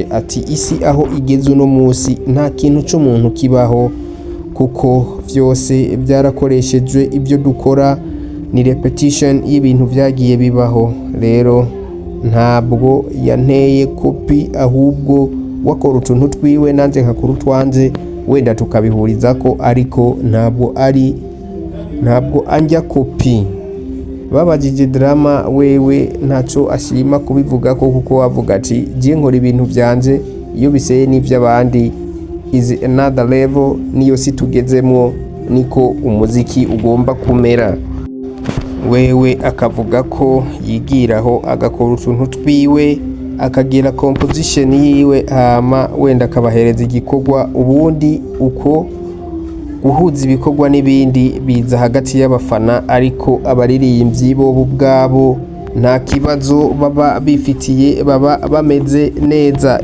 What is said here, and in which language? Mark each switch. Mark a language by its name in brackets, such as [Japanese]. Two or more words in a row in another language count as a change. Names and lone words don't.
[Rundi] Ati isi aho igeze uno munsi nta kintu cy'umuntu kibaho, kuko byose byarakoreshejwe, ibyo dukora ni repetition y'ibintu byagiye bibaho. Rero ntabwo yanteye kopi, ahubwo wakora utuntu twiwe nanze nkakora utwanze, wenda tukabihuriza ko, ariko ntabwo anjya kopi. Babajije Drama wewe ntaco ashima kubivuga ko, kuko wavuga ati je nkora ibintu byanje, iyo biseye n'ivy'abandi [English] is another level, [Rundi] niyo si tugezemwo, niko umuziki ugomba kumera. Wewe akavuga ko yigiraho agakora utuntu twiwe, akagira composition yiwe, hama wenda akabahereza igikorwa, ubundi uko guhuza ibikorwa n'ibindi biza hagati y'abafana, ariko abaririmbyi bo ubwabo nta kibazo baba bifitiye, baba bameze neza.